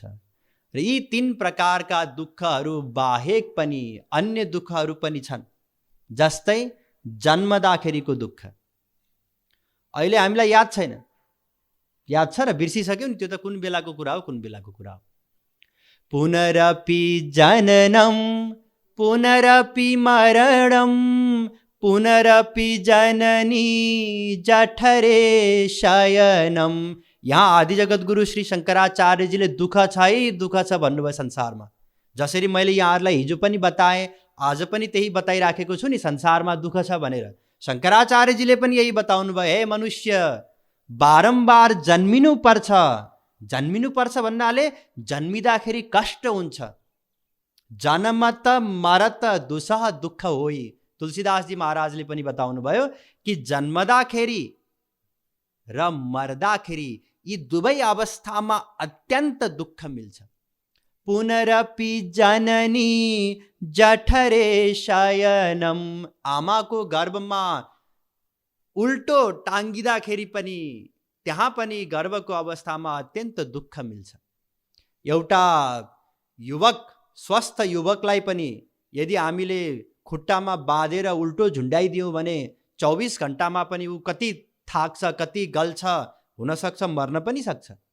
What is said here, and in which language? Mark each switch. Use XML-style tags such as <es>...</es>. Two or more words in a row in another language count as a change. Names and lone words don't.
<ne>र यी 3 प्रकारका दुःखहरू बाहेक पनि अन्य दुःखहरू पनि छन्, जस्तै जन्मदाखेरिको दुःख। अहिले हामीलाई याद छैन, याद छ र बिर्सिसक्यौ नि, त्यो त कुन बेलाको कुरा हो, कुन बेलाको कुरा हो।</ne> <sa>पुनरपि जननम पुनरपि मरणम पुनरपि जननी जठरे शयनम।</sa> <ne>यहाँ आदि जगत गुरु श्री शङ्कराचार्यजीले दुःख छ है दुःख छ भन्नुभयो संसारमा। जसरी मैले यहाँहरूलाई हिजो पनि बताएँ, आज पनि त्यही बताइराखेको छु नि, संसारमा दुःख छ भनेर। शङ्कराचार्यजीले पनि यही बताउनु भयो, हे मनुष्य बारम्बार जन्मिनु पर्छ। जन्मिनु पर्छ भन्नाले जन्मिँदाखेरि कष्ट हुन्छ।</ne> <awa>जन्मत मरत दुसह दुःख होइ।</awa> <ne>तुलसीदासजी महाराजले पनि बताउनु भयो कि जन्मदाखेरि र मर्दाखेरि यी दुवै अवस्थामा अत्यन्त दुःख मिल्छ।</ne> <sa>पुनरपि जननी जठरे शयनम।</sa> <ne>आमाको गर्भमा उल्टो टाङ्गिँदाखेरि पनि, त्यहाँ पनि गर्भको अवस्थामा अत्यन्त दुःख मिल्छ। एउटा युवक, स्वस्थ युवकलाई पनि यदि हामीले खुट्टामा बाँधेर उल्टो झुन्डाइदियौँ भने 24 घण्टामा पनि ऊ कति थाक्छ, कति गल्छ, हुनसक्छ मर्न पनि सक्छ।</ne>